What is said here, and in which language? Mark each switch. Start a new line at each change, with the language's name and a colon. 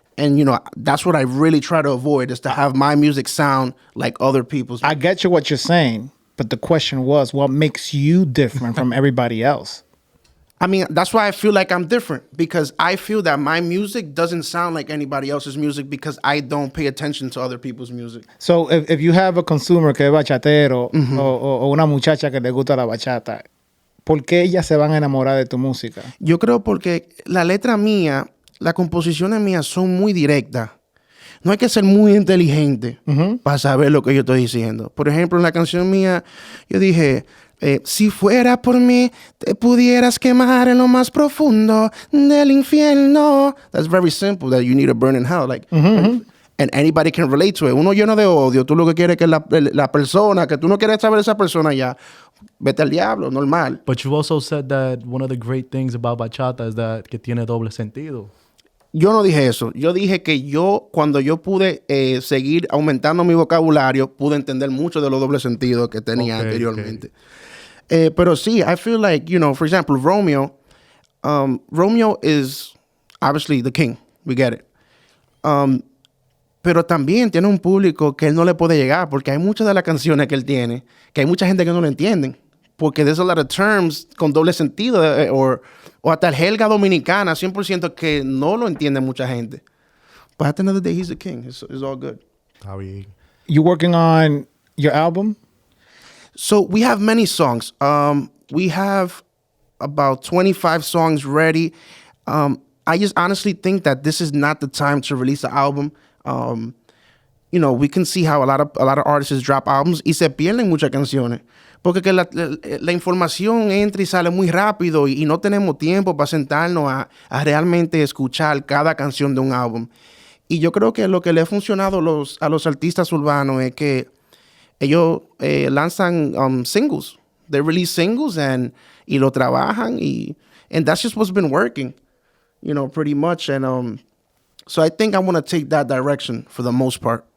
English: And, you know, that's what I really try to avoid, is to have my music sound like other people's. I get you what you're saying, but the question was, what makes you different from everybody else? I mean, that's why I feel like I'm different, because I feel that my music doesn't sound like anybody else's music because I don't pay attention to other people's music. So if you have a consumer
Spanish: que es bachatero o una muchacha que le gusta la bachata, ¿por qué ellas se van a enamorar de tu música? Yo creo porque la letra mía, las composiciones mías son muy directas. No hay que ser muy inteligente para saber lo que yo estoy diciendo. Por ejemplo, en la canción mía, yo dije, si fuera por mí, te pudieras quemar en lo más profundo del infierno.
English: That's very simple, that you need to burn in hell. Like, and anybody can relate to it.
Spanish: Uno lleno de odio, tú lo que quieres es que la persona, que tú no quieres saber de esa persona ya, vete al diablo, normal.
English: But you also said that one of the great things about bachata is that
Spanish: que tiene doble sentido. Yo no dije eso. Yo dije que cuando yo pude seguir aumentando mi vocabulario, pude entender mucho de los dobles sentidos que tenía anteriormente. Pero sí,
English: I feel like, you know, for example, Romeo is obviously the king. We get it.
Spanish: Pero también tiene un público que él no le puede llegar, porque hay muchas de las canciones que él tiene que hay mucha gente que no lo entienden. Porque
English: there's a lot of terms
Spanish: con doble sentido o hasta el jerga dominicana 100% que no lo entiende mucha gente.
English: But at the end of the day, he's the king. It's all good.
Spanish: Está bien.
English: You working on your album? So we have many songs. We have about 25 songs ready. I just honestly think that this is not the time to release an album. You know, we can see how a lot of artists drop albums
Spanish: y se pierden muchas canciones. Porque que la información entra y sale muy rápido y no tenemos tiempo para sentarnos a realmente escuchar cada canción de un álbum. Y yo creo que lo que le ha funcionado a los artistas urbanos es que ellos lanzan singles.
English: They release singles
Spanish: y lo trabajan
English: and that's just what's been working, you know, pretty much. And so I think I want to take that direction for the most part.